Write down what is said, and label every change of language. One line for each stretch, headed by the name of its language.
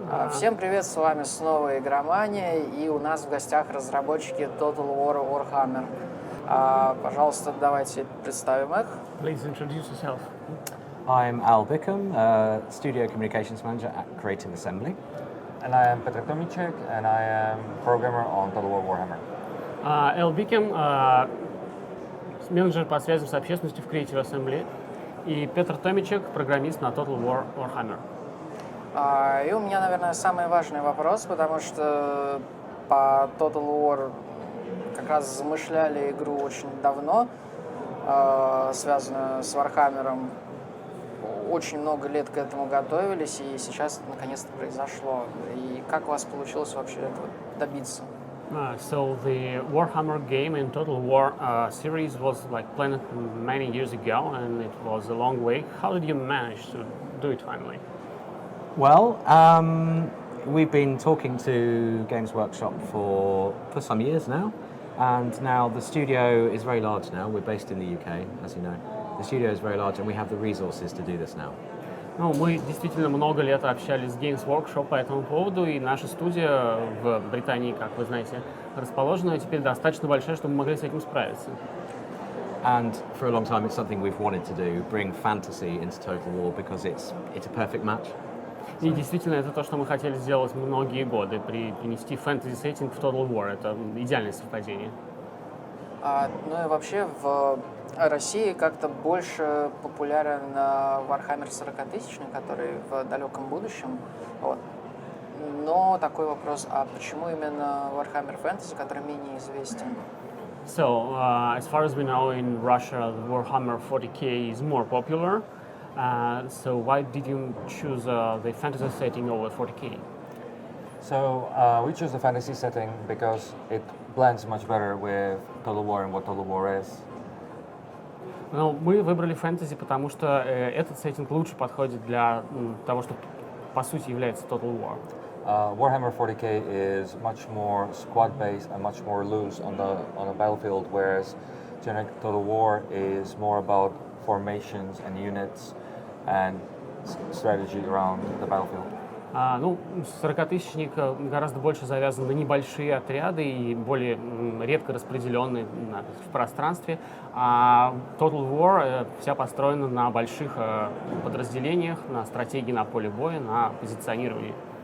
Russian: Всем привет, с вами снова Игромания, и у нас в гостях разработчики Total War Warhammer. Пожалуйста, давайте представим их.
English: Please introduce yourself. I'm Bikemom, Studio Communications Manager at Creative Assembly. And I am Petrem Tomичек, and I am programmer on Total War Warhammer.
Russian: Бикемом, менеджер по связям с общественностью в Creative Assembly, и Петр Томичек, программист на Total War Warhammer. И у меня, наверное, самый важный вопрос, потому что по Total War как раз замышляли игру очень давно, связанную с Warhammer'ом. Очень много лет к этому готовились, и сейчас это наконец-то произошло. И как у вас получилось вообще этого добиться?
English: So the Warhammer game in Total War series was like planned many years ago, and it was a long way. How did you manage to do it finally? Well, we've been talking to Games Workshop for some years now, and now the studio is very large now. We're based in the UK, as you know. The studio is very large, and we have the resources to do this now.
Russian: Ну, мы действительно много лет общались с Games Workshop по этому поводу, и наша студия в Британии, как вы знаете, расположена теперь достаточно большая, чтобы мы могли с этим справиться.
English: And for a long time, it's something we've wanted to do: bring fantasy into Total War because it's a perfect match.
Russian: И действительно, это то, что мы хотели сделать многие годы, принести фэнтези-сеттинг в Total War. Это идеальное совпадение. Ну и вообще в России как-то больше популярен Warhammer 40-тысячный, который в далеком будущем. Вот. Но такой вопрос, а почему именно Warhammer Fantasy, который менее известен?
English: So, as far as we know, in Russia, the Warhammer 40k is more popular. So why did you choose the fantasy setting over 40k? So we chose the fantasy setting because it blends much better with Total War and what Total War is.
Russian: Ну, мы выбрали фэнтези, потому что этот сеттинг лучше подходит для того, что по сути является Total War.
English: Warhammer 40k is much more squad-based and much more loose on the battlefield, whereas generic Total War is more about formations and units and strategy around the battlefield.
Russian: Ну, 40-тысячник гораздо больше завязан на небольшие отряды и более редко распределенные в пространстве. А Total War вся построена на больших подразделениях, на стратегии на поле боя, на позиционировании.